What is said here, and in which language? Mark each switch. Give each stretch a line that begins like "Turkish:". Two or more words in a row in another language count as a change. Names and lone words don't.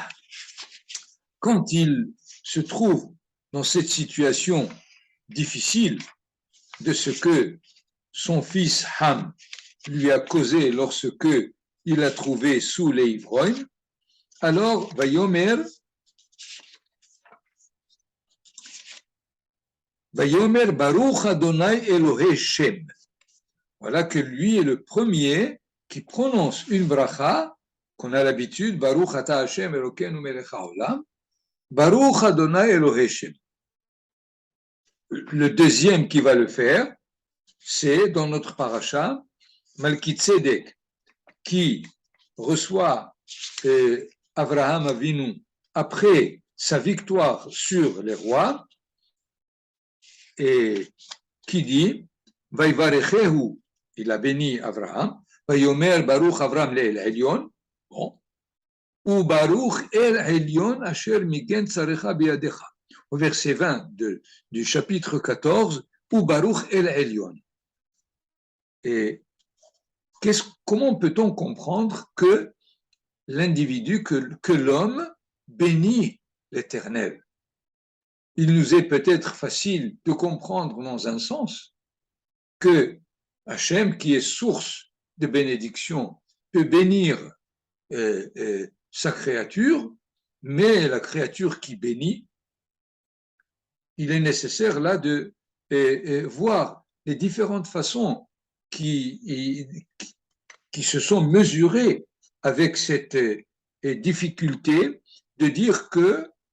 French: Quand il se trouve dans cette situation difficile de ce que son fils Ham lui a causé lorsque il l'a trouvé sous les ivrognes, alors
Hebrew: ויאמר ברוך אדני אלהי שם.
French: Voilà que lui est le premier qui prononce une bracha qu'on a l'habitude,
Hebrew: ברוך אתה השם אלוקינו מלך העולם, ברוך אדני אלהי שם.
French: Le deuxième qui va le faire, c'est dans notre paracha, Malkitzedek, qui reçoit Avraham Avinu après sa victoire sur les rois, et qui dit, Vaivarechehu, il a béni Avraham,
Hebrew: ויאמר ברוך אברם לעליון,
French: bon, ou
Hebrew: ברוך אל עליון אשר מגן צריך בידך.
French: Au verset 20 du chapitre 14, ou
Hebrew: ברוך אל עליון.
French: Et comment peut-on comprendre que l'individu, que l'homme bénit l'Éternel? Il nous est peut-être facile de comprendre dans un sens que Hachem, qui est source de bénédiction, peut bénir sa créature, mais la créature qui bénit, il est nécessaire là de voir les différentes façons qui se sont mesurées avec cette difficulté de dire que